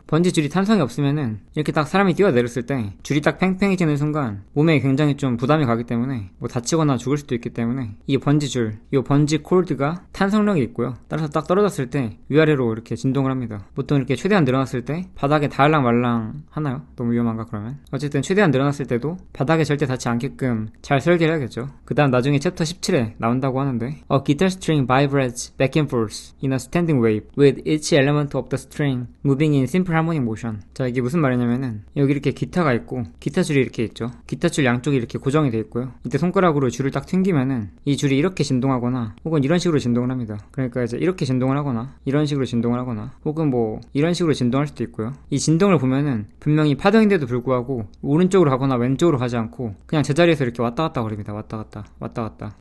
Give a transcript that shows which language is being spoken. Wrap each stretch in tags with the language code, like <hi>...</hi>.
<ko>번지줄이 탄성이 없으면은 이렇게 딱 사람이 뛰어내렸을 때 줄이 딱 팽팽해지는 순간 몸에 굉장히 좀 부담이 가기 때문에 뭐 다치거나 죽을 수도 있기 때문에 이 번지줄, 이 번지 콜드가 탄성력이 있고요. 따라서 딱 떨어졌을 때 위아래로 이렇게 진동을 합니다. 보통 이렇게 최대한 늘어났을 때 바닥에 닿을랑 말랑 하나요? 너무 위험한가 그러면? 어쨌든 최대한 늘어났을 때도 바닥에 절대 닿지 않게끔 잘 설계를 해야겠죠. 그 다음 나중에 챕터 17에 나온다고 하는데</ko> <en>A guitar string vibrates back and forth in a standing wave with each element of the string moving in simple harmonic motion.</en> <ko>자, 이게 무슨 말이냐면은 여기 이렇게 기타가 있고 기타 줄이 이렇게 있죠. 기타 줄 양쪽이 이렇게 고정이 돼 있고요. 이때 손가락으로 줄을 딱 튕기면은 이 줄이 이렇게 진동하거나 혹은 이런 식으로 진동을 합니다. 그러니까 이제 이렇게 진동을 하거나 이런 식으로 진동을 하거나 혹은 뭐 이런 식으로 진동할 수도 있고요. 이 진동을 보면은 분명히 파동인데도 불구하고 오른쪽으로 가거나 왼쪽으로 가지 않고 그냥 제자리에서 이렇게 왔다 갔다 거립니다. 왔다 갔다 왔다 갔다. 왔다.</ko>